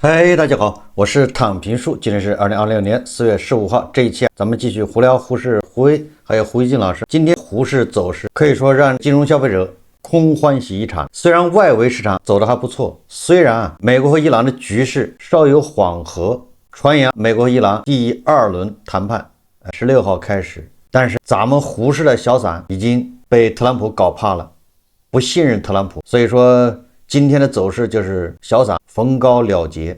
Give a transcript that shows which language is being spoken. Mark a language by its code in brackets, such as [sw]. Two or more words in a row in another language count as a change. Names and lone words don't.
[zh] 嗨，大家好，我是躺平叔，今天是2026年4月15号，这一期咱们继續胡聊胡适、胡威還有胡一靜老師。今天胡適走勢可以說讓金融消費者空歡喜一場。雖然外圍市場走得還不錯，雖然美國和伊朗的局勢稍有緩和，傳言美國和伊朗第2輪談判16號開始，但是咱們胡適的小散已經被特朗普搞怕了，不信任特朗普，所以說今天的走勢就是小散逢高了結。